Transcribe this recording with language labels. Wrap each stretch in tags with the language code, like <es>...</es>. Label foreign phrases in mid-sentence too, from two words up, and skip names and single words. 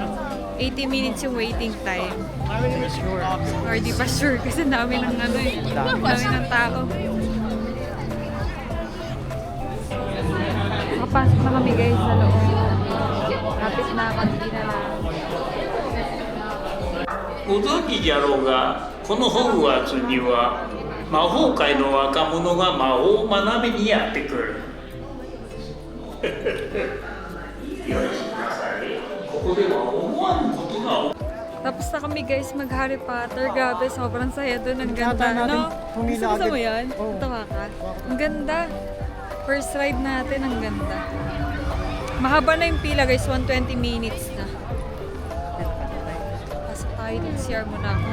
<tl>80 minutes yung</tl> <en>waiting time.</en> <tl>Sure. Or di pa sure kasi dami ng dami ng tao. Makapasok na kami guys sa loob. Kapit na, konti na lang.</tl> <ja>ご存知じゃろうが、このホグワーツには魔法界の若者が魔法を学びにやってくる。よしなさい。ここでは思わぬことが起きる。</ja> <tl>Tapos na kami guys mag Harry Potter. Grabe, sobrang saya doon. Ang ganda, Kata natin, no? pumila Gusto mo agad. yan? Oo. Tawa ka? Ang ganda.</tl> <en>First ride</en> <tl>natin, ang ganda. Mahaba na yung pila guys, 120 minutes na. Pasok tayo din, CR muna ako.</tl>